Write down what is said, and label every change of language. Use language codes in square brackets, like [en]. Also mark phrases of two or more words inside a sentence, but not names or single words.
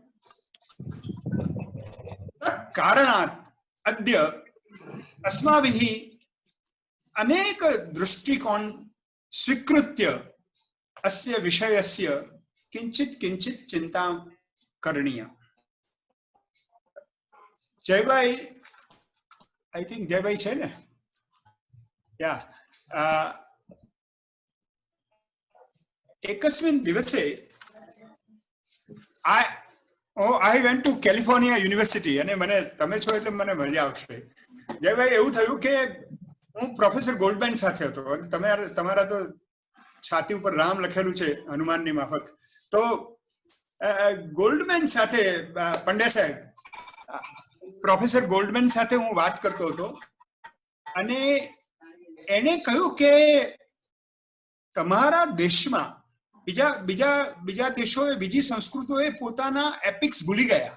[sa] कारणात् अद्य अस्माभिः अनेक दृष्टिकोण स्वीकृत्य अस्य विषयस्य किंचित किंचित चिंता करणीया। जयभाई, [en] I think [hi] जयभाई है ना, [gu] या [sa] एकस्मिन् दिवसे [en] I went to California University [gu] અને મને તમે છો એટલે મને મજા આવશે. જયભાઈ એવું થયું કે હું પ્રોફેસર ગોલ્ડમેન સાથે હતો અને તમારા તો છાતી ઉપર રામ લખેલું છે હનુમાનની માફક, તો ગોલ્ડમેન સાથે પંડ્યા સાહેબ પ્રોફેસર ગોલ્ડમેન સાથે હું વાત કરતો હતો અને એને કહ્યું કે તમારા દેશમાં બીજા દેશોએ બીજી સંસ્કૃતિઓએ પોતાના એપિક્સ ભૂલી ગયા.